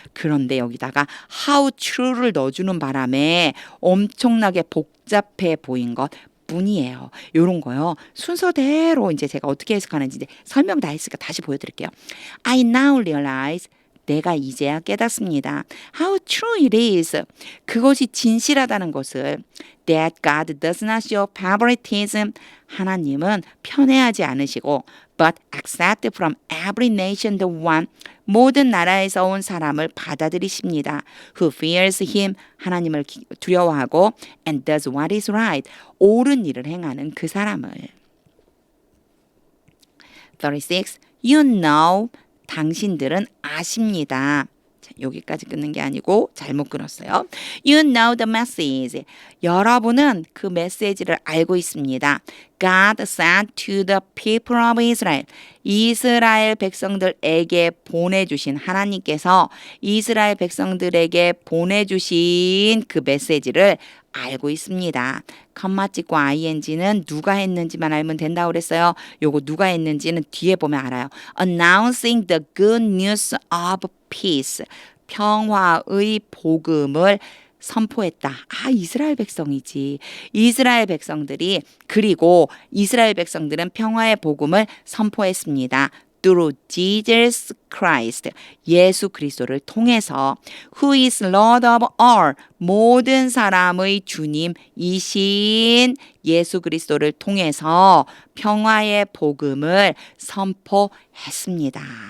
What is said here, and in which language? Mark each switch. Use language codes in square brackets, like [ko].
[ko] 그런데 여기다가 [en] how true [ko] 를 넣어주는 바람에 엄청나게 복잡해 보인 것 뿐이에요. 요런 거요. 순서대로 이제 제가 어떻게 해석하는지 이제 설명 다 했으니까 다시 보여드릴게요. [en] I now realize. [ko] 내가 이제야 깨닫습니다. [en] How true it is. [ko] 그것이 진실하다는 것을. [en] That God does not show favoritism. [ko] 하나님은 편애하지 않으시고 [en] but accept from every nation the one. [ko] 모든 나라에서 온 사람을 받아들이십니다. [en] Who fears him. [ko] 하나님을 두려워하고 [en] and does what is right. [ko] 옳은 일을 행하는 그 사람을. 36. [en] You know. [ko] 당신들은 아십니다. 자, 여기까지 끊는 게 아니고 잘못 끊었어요. [en] You know the message. [ko] 여러분은 그 메시지를 알고 있습니다. [en] God sent to the people of Israel. [ko] 이스라엘 백성들에게 보내주신 하나님께서 이스라엘 백성들에게 보내주신 그 메시지를 알고 있습니다. 컴마 찍고 ing는 누가 했는지만 알면 된다고 그랬어요. 요거 누가 했는지는 뒤에 보면 알아요. [en] Announcing the good news of peace. [ko] 평화의 복음을 선포했다. 아, 이스라엘 백성이지. 이스라엘 백성들이 그리고 이스라엘 백성들은 평화의 복음을 선포했습니다. [en] Through Jesus Christ, [ko] 예수 그리스도를 통해서 [en] Who is Lord of all, [ko] 모든 사람의 주님이신 예수 그리스도를 통해서 평화의 복음을 선포했습니다.